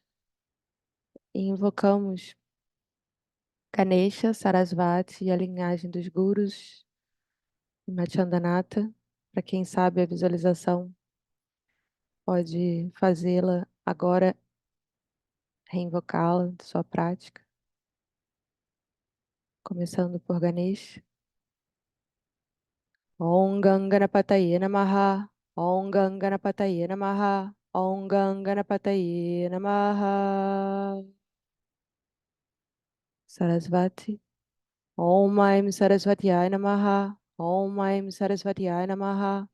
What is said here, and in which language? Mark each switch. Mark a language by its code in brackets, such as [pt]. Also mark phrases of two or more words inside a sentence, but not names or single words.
[pt] E invocamos Ganesha, Sarasvati e a linhagem dos gurus e Machandanata. Para quem sabe a visualização, pode fazê-la agora, reinvocá-la de sua prática, começando por Ganesha. [sa] Om Ganganapataye Namaha. Om Ganganapataye Namaha. Om Ganganapataye Namaha. Sarasvati. Om Aim Sarasvatiya Namaha. Om Aim Sarasvatiya Namaha.